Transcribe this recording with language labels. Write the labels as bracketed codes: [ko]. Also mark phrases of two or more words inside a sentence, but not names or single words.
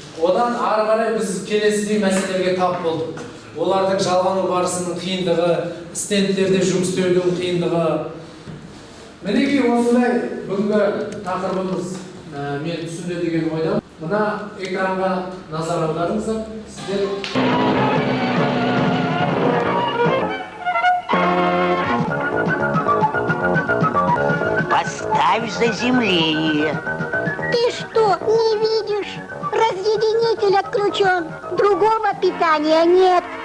[kk] Одан ары қарай біз келесідей мәселеге тап болдық. Олардың жалғану барысының қиындығы, стендтерде жұмыс істеудің қиындығы. Мінекей осындай бүгінгі тақырыбымыз мен түсінді деген ойдам. Мына экранға назар аударыңыздар. Сіздер [ru] Поставь заземление. Ты что, не видишь? Разъединитель отключен. Другого питания нет.